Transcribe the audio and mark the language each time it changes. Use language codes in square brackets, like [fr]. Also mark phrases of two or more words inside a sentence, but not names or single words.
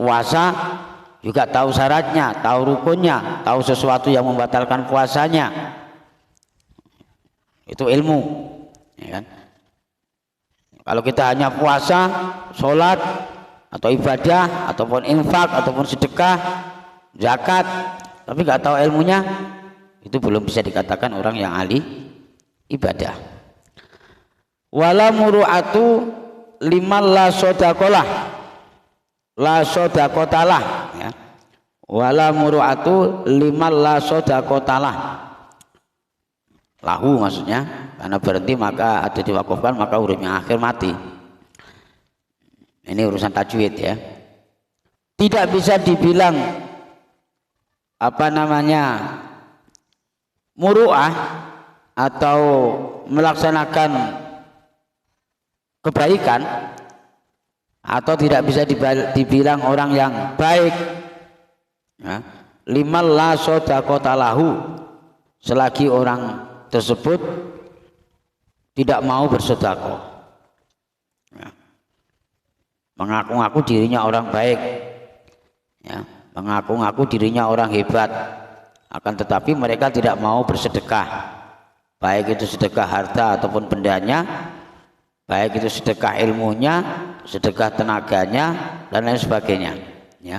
[id] Puasa juga tahu syaratnya, tahu rukunnya, tahu sesuatu yang membatalkan puasanya, itu ilmu ya kan? Kalau kita hanya puasa, sholat atau ibadah ataupun infak ataupun sedekah, zakat, tapi nggak tahu ilmunya, itu belum bisa dikatakan orang yang ahli ibadah. [ar] ولا مروءة لمن لا صدقة له، لا صدقة له ya. ولا مروءة لمن لا صدقة له، له [id] maksudnya, karena berhenti maka ada diwakafkan, maka hurufnya akhir mati. Ini urusan tajwid ya. Tidak bisa dibilang muru'ah atau melaksanakan kebaikan, atau tidak bisa dibilang orang yang baik ya, [ar] لمن لا صدقة له, [id] selagi orang tersebut tidak mau bersedekah ya. Mengaku-ngaku dirinya orang baik ya, mengaku-ngaku dirinya orang hebat, akan tetapi mereka tidak mau bersedekah, baik itu sedekah harta ataupun bendanya, baik itu sedekah ilmunya, sedekah tenaganya dan lain sebagainya ya.